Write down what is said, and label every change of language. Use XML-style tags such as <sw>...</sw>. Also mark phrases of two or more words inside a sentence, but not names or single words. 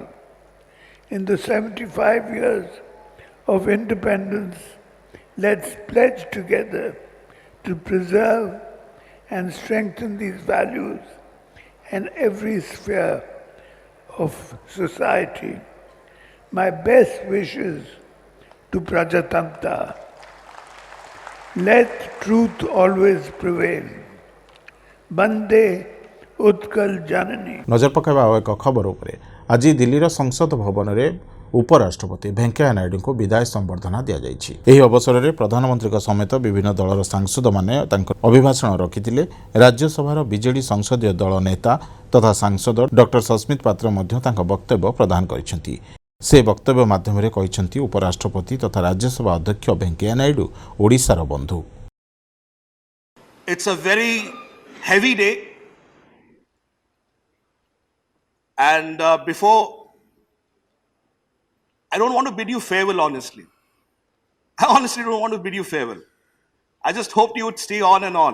<en>In the 75 years of independence, let's pledge together to preserve and strengthen these values in every sphere of society. My best wishes to Prajatantra. Let truth always prevail. Bande Utkal Janani.</en> <or>ନଜର ପକାଇବା ଆଉ ଏକ ଖବର ଉପରେ ଆଜି ଦିଲ୍ଲୀର ସଂସଦ ଭବନରେ ଉପରାଷ୍ଟ୍ରପତି ଭେଙ୍କୟା ନାଇଡୁଙ୍କୁ ବିଦାୟ ସମ୍ବର୍ଦ୍ଧନା ଦିଆଯାଇଛି। ଏହି ଅବସରରେ ପ୍ରଧାନମନ୍ତ୍ରୀଙ୍କ ସମେତ ବିଭିନ୍ନ ଦଳର ସାଂସଦମାନେ ତାଙ୍କ ଅଭିଭାଷଣ ରଖିଥିଲେ। ରାଜ୍ୟସଭାର ବିଜେଡି ସଂସଦୀୟ ଦଳ ନେତା ତଥା ସାଂସଦ ଡକ୍ଟର ସସ୍ମିତ ପାତ୍ର ମଧ୍ୟ ତାଙ୍କ ବକ୍ତବ୍ୟ ପ୍ରଦାନ କରିଛନ୍ତି। ସେ ବକ୍ତବ୍ୟ ମାଧ୍ୟମରେ କହିଛନ୍ତି ଉପରାଷ୍ଟ୍ରପତି ତଥା ରାଜ୍ୟସଭା ଅଧ୍ୟକ୍ଷ ଭେଙ୍କୟା ନାଇଡୁ ଓଡ଼ିଶାର ବନ୍ଧୁ।</or> <en>It's a very heavy day, and before, I don't want to bid you farewell, honestly. I honestly don't want to bid you farewell. I just hoped you would stay on and on.</en>